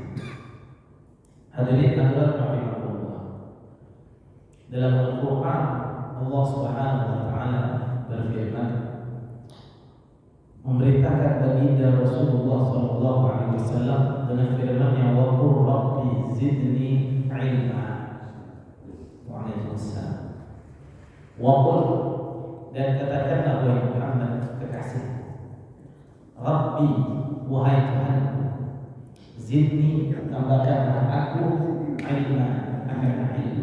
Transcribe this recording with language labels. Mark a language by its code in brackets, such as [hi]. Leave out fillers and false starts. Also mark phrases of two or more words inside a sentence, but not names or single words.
[id] Hadirin hadirat rahimahullah, dalam Al-Quran Allah [ar] سبحانه وتعالى [id] berfirman, memerintahkan baginda Rasulullah [ar] صلى الله عليه وسلم [id] dengan firman-Nya, [ar] وقل رب زدني علما. [id] Waalaikumsalam. [ar] وقل, [id] dan katakanlah wahai Muhammad kekasih, Rabbi, wahai Tuhanku, zidni, tambahkanlah aku ilma, akan ilmu.